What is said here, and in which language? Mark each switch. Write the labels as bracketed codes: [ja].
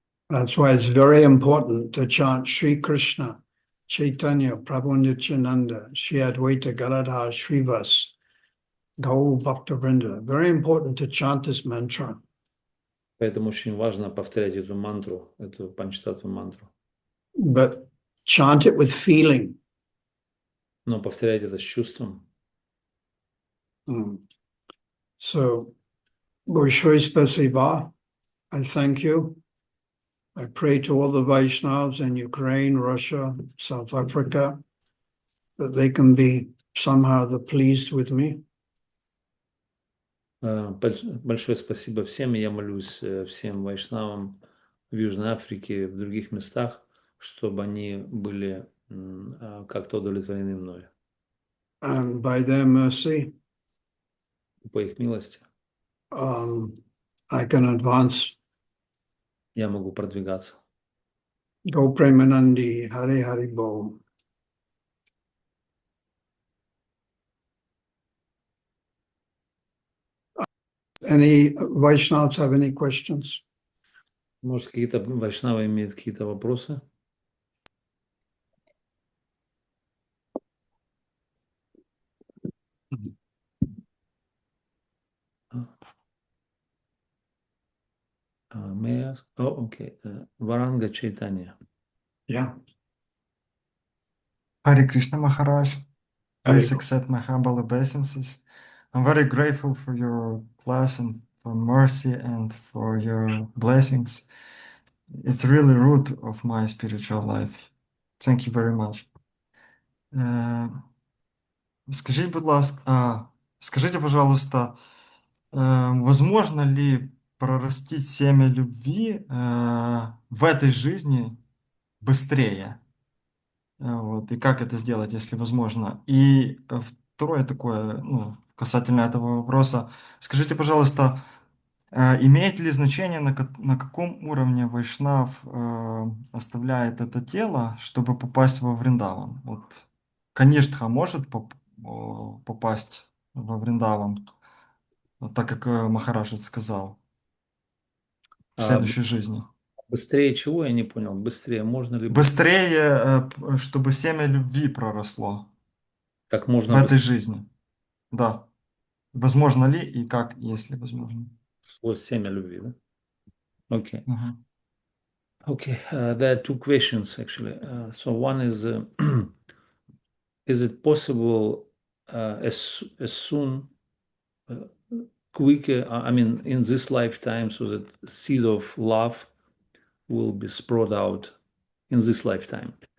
[en] That's why it's very important to chant Sri Krishna, Chaitanya, Prabhu Nityananda, Shri Advaita Gadadhar Shrivas, Gaur Bhaktavrinda. Very important to chant this mantra. [ru] Поэтому очень важно повторять эту мантру, эту панчтаттву мантру. [en] But chant it with feeling. [ru] Но повторять это с чувством. So, Большое спасибо. [en] I thank you. I pray to all the Vaishnavas in Ukraine, Russia, South Africa, that they can be somehow pleased with me. [ru] Большое спасибо всем. Я молюсь всем вайшнавам в Южной Африке, в других местах, чтобы они были как-то удовлетворены мною. [en] And by their mercy, [ru] по их милости, [en] I can advance. [ru] Я могу продвигаться. Go Premanandi, Hare Hare Bo. [en] Any Vaishnavas have any questions? [ru] Может, какие-то вайшнавы имеют какие-то вопросы? [en] May I ask? Oh, okay. Варанга Чайтанья. Yeah. Харе Кришна Махарадж. Please accept my humble obeisances. I'm very grateful for your class and for mercy and for your blessings. It's really root of my spiritual life. Thank you very much. [uk] Скажіть, будь ласка, [ru] скажите, пожалуйста, возможно ли прорастить семя любви в этой жизни быстрее? Вот, и как это сделать, если возможно? И второе такое, ну, касательно этого вопроса. Скажите, пожалуйста, имеет ли значение, на каком уровне вайшнав оставляет это тело, чтобы попасть во Вриндаван? Вот Каништха может попасть во Вриндаван, вот так как Махарадж сказал, в следующей жизни? Быстрее чего? Я не понял. Быстрее можно ли... Быстрее, чтобы семя любви проросло Как можно в этой быстрее жизни. Да. Возможно ли и как, если возможно? сквозь семя любви, да? Okay. Мгм. [en] Okay. There are two questions actually. So one is it possible as soon, quicker, I mean, in this lifetime, so that seed of love will be sprout out in this lifetime?